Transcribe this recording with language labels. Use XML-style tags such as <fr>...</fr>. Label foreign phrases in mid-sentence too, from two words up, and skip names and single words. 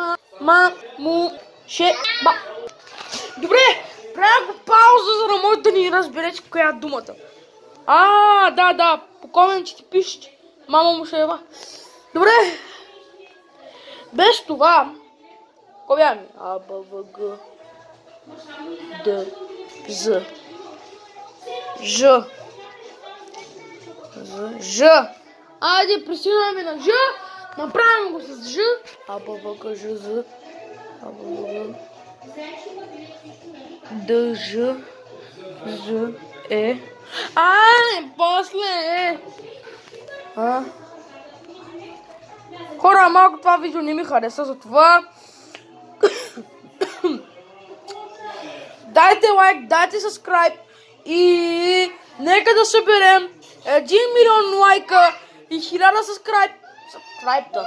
<bg>Добре, правя го пауза, за да може да ни разберете коя е думата. Да, по коментите пишете. Мама му ще ева. Добре. Без това, кой бяхме? АБВГ, Д, З, Ж. Ж. Айде, присъединяваме на Ж. Направим го с Ж. АБВГ, Ж, З. АБВГ. Д, Ж. З, Е. После Хора, малко това видео не ми хареса, затова дайте лайк, дайте subscribe и нека да съберем 1 милион лайка и 1000 subscribe.</bg>